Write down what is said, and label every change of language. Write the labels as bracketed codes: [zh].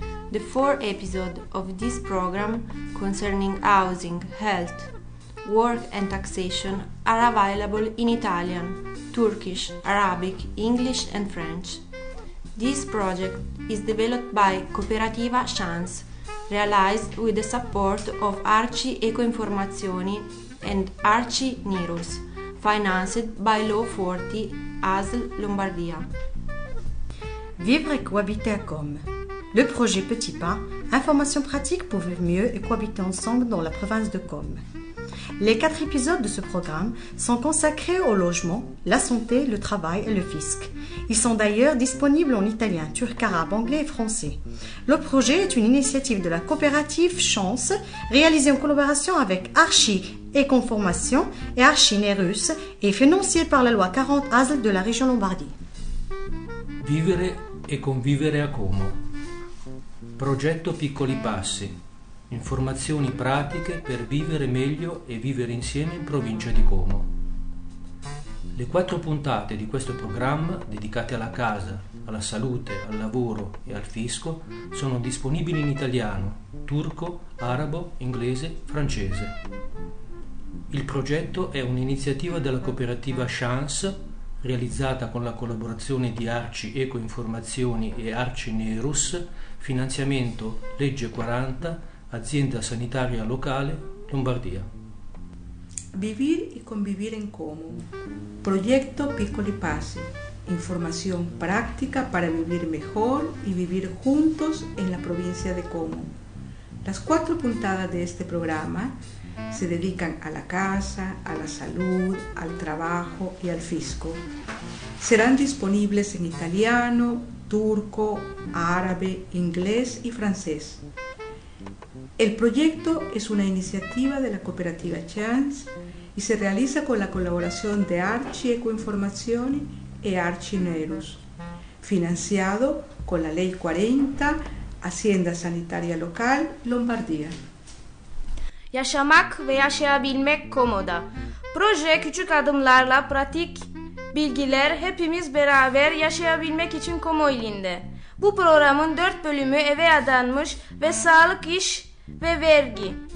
[en] The 4 episodes of this program concerning housing, health, work and taxation are available in Italian, Turkish, Arabic, English and French. This project is developed by Cooperativa Chance, realized with the support of Arci Ecoinformazioni and Arci Nirus, financed by Law 40 ASL Lombardia. [fr] Vivre et cohabiter à Comme. Le projet Petit Pas, information pratique pour vivre mieux et cohabiter ensemble dans la province de Comme. Les 4 épisodes de ce programme sont consacrés au logement, la santé, le travail et le fisc. Ils sont d'ailleurs disponibles en italien, turc, arabe, anglais et français. Le projet est une initiative de la coopérative Chance, réalisée en collaboration avec Arci Ecoinformazioni et Arci Nirus et financée par la loi 40 ASL de la région Lombardie. [it] Vivere e convivere à Como. Progetto Piccoli Passi. Informazioni pratiche per vivere meglio e vivere insieme in provincia di Como. Le 4 puntate di questo programma, dedicate alla casa, alla salute, al lavoro e al fisco, sono disponibili in italiano, turco, arabo, inglese, francese. Il progetto è un'iniziativa della cooperativa Chance, realizzata con la collaborazione di Arci Ecoinformazioni e Arci Nirus, finanziamento Legge 40, Azienda Sanitaria Locale, Lombardia. [es] Vivir y convivir en Como. Proyecto Piccoli Passi. Información práctica para vivir mejor y vivir juntos en la provincia de Como. Las 4 puntadas de este programa se dedican a la casa, a la salud, al trabajo y al fisco. Serán disponibles en italiano, turco, árabe, inglés y francés. El proyecto es una iniciativa de la cooperativa Chance y se realiza con la colaboración de Arci Ecoinformazioni e Arci Nirus, financiado con la Ley 40, Hacienda Sanitaria Local, Lombardía. [tr] Yaşamak ve yaşayabilmek komoda. Proje küçük adımlarla pratik bilgiler hepimiz beraber yaşayabilmek için Como ilinde. Bu programın 4 bölümü eve adanmış ve sağlık, iş ve vergi.